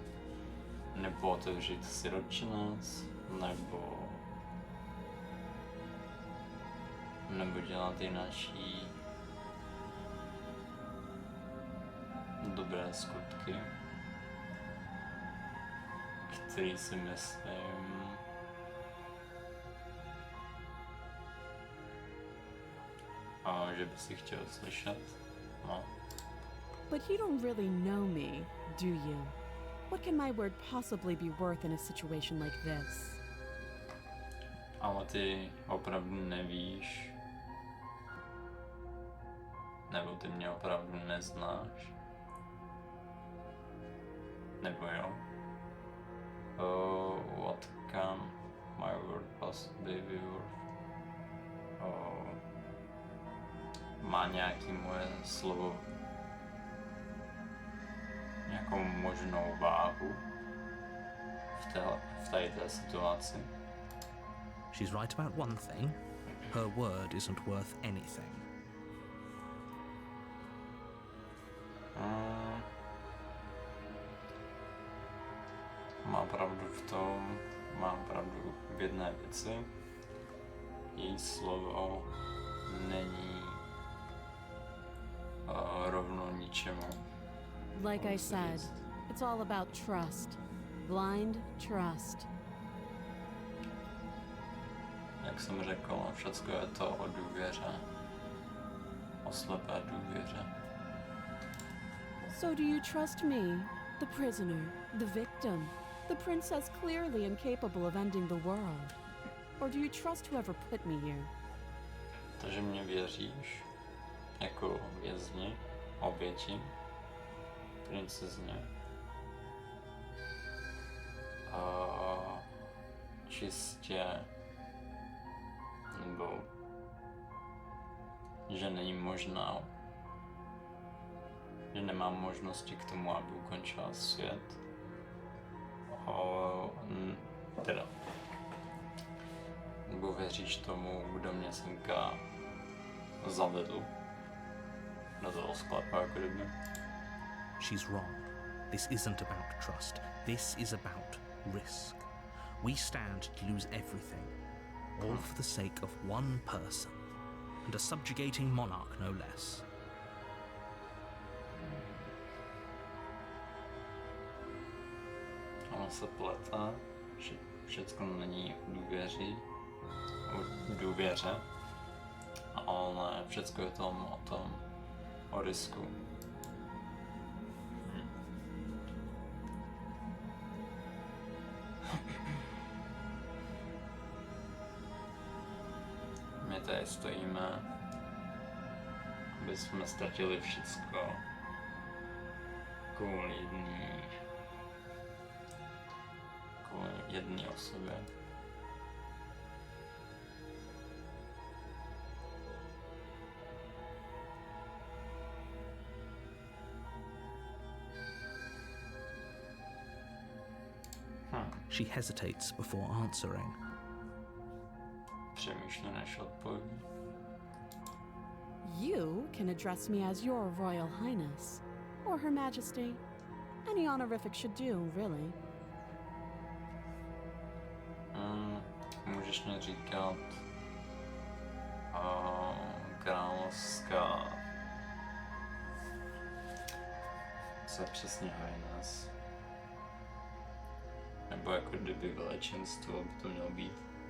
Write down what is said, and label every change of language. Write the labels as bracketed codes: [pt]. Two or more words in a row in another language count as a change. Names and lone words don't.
[cs] Nebo otevřít siročinec, nebo dělat jináčí dobré skutky, který si myslím, že by si chtěl slyšet. No. [en] But you don't really know me, do you? What can my word possibly be worth in a situation like this? [cs] Ale ty opravdu nevíš, nebo ty mě opravdu neznáš, nebo jo? [en] What can my word possibly be worth? [cs] Má nějaký moje slovo nějakou možnou váhu v této situaci? [en] She's right about one thing. Her word isn't worth anything. [cs] Mám pravdu v jedné věci. Její slovo není rovno ničemu. [en] Like I said, it's all about trust. Blind trust. [cs] Jak jsem řekl, všecko je to o důvěře. O slepé důvěře. [en] So do you trust me, the prisoner, the victim? The princess clearly incapable of ending the world. Or do you trust whoever put me here? [cs] Takže mě věříš jako vězni, oběti, princezně. A čistě nebo že není možná, že nemám možnosti k tomu, aby ukončila svět. Teda nebo věříš tomu, kdo mě semka zavedl do toho sklepa, jako kdyby. [en] She's wrong. This isn't about trust. This is about risk. We stand to lose everything, all for the sake of one person, and a subjugating monarch no less. [cs] Ona se plete, že všecko není o důvěře, ale všecko je o risku. My tady stojíme, aby jsme ztratili všecko kvůli jedné osobě. [en] She hesitates before answering. [cs] Přemýšlím, než odpoví. [en] You can address me as your Royal Highness, or Her Majesty. Any honorific should do, really. [cs] Můžeš mi říkat královská, co je přesně highness? Nebo jako kdyby velečenstvo by to mělo být.